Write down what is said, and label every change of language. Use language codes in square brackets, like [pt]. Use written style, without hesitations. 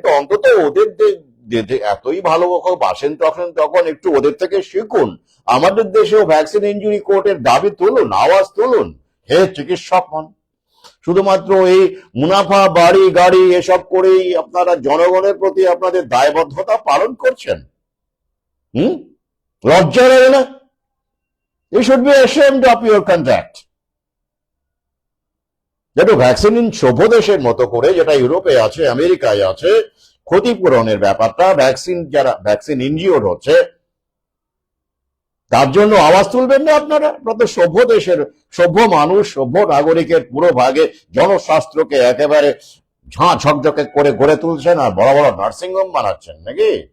[bn] তো অন্তত ওদের এতই ভালো বাসেন তখন একটু ওদের থেকে শিখুন। আমাদের দেশেও ভ্যাকসিন ইনজুরি কোর্টের দাবি তুলুন, আওয়াজ তুলুন, হে চিকিৎসকগণ, শুধুমাত্র এই মুনাফা, বাড়ি গাড়ি এসব করেই আপনারা জনগণের প্রতি আপনাদের দায়বদ্ধতা পালন করছেন? লজ্জা লাগে না? [en] You should be ashamed of your conduct. [bn] যেটা ভ্যাকসিন সভ্য দেশের মতো করে, যেটা ইউরোপে আছে, আমেরিকায় আছে, ক্ষতিপূরণের ব্যাপারটা, যারা ভ্যাকসিন ইনজিওর্ড হচ্ছে তার জন্য আওয়াজ তুলবেন না আপনারা? আপনাদের সভ্য দেশের সভ্য মানুষ, সভ্য নাগরিকের পুরো ভাগে জনশাস্ত্রকে একেবারে ঝাঁ ঝকঝকে করে গড়ে তুলছেন আর বড় বড় নার্সিংহোম বানাচ্ছেন নাকি?